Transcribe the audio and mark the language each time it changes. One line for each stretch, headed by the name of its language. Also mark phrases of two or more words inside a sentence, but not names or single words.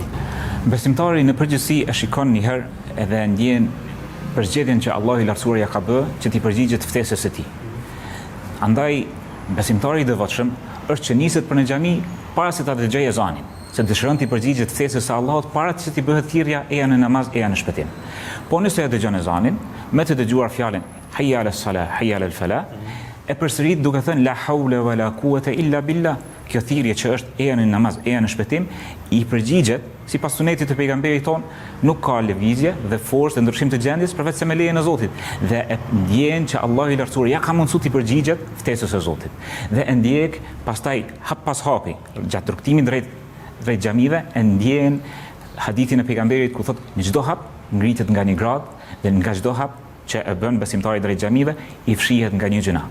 Albanian: Besimtari në përgjithësi e shikon një herë edhe ndjen përzgjedhjen që Allahu i lartësuar ja ka bë që t'i përgjigjet ftesës së tij. Andaj besimtari i devotshëm është që niset për në xhami para se ta dëgjojë ezanin, se dëshiron t'i përgjigjet ftesës së Allahut para se t'i bëhet thirrja eja në namaz, eja në shpëtim. Po nëse e dëgjon ezanin, me të dëgjuar fjalën
Arabic: حي على الصلاة حي على الفلاح,
Albanian: e përsërit duke thënë
Arabic: لا حول ولا قوة إلا بالله.
Albanian: Kjo thirrje që është eja në namaz, eja në shpëtim, i përgjigjet sipas sunetit të pejgamberit ton, nuk ka lëvizje dhe forcë dhe ndryshim të gjendjes përveç se me lejen e Zotit. Dhe e ndjen që Allahu i lartësuar ja ka mundësu t'i përgjigjet ftesës së Zotit. Dhe e ndjek pastaj hap pas hapi gjatë rrugtimit drejt xhamive, e ndjen hadithin e pejgamberit ku thotë në çdo hap ngritet nga një grad dhe nga çdo hap që e bën besimtari drejt xhamive i fshihet nga një gjuna.